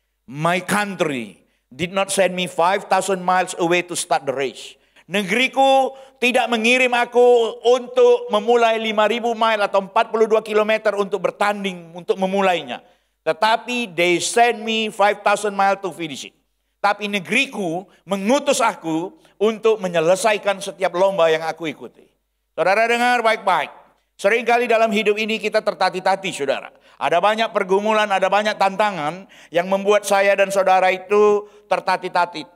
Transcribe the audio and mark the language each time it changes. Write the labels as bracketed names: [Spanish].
[English] My country did not send me 5,000 miles away to start the race. [Indonesian] Negeriku tidak mengirim aku untuk memulai 5,000 mile atau 42 kilometer untuk bertanding, untuk memulainya. Tetapi [English] they send me 5,000 miles to finish it. [Indonesian] Tapi negeriku mengutus aku untuk menyelesaikan setiap lomba yang aku ikuti. Saudara dengar baik-baik. Seringkali dalam hidup ini kita tertati-tati saudara. Ada banyak pergumulan, ada banyak tantangan yang membuat saya dan saudara itu tertati-tati.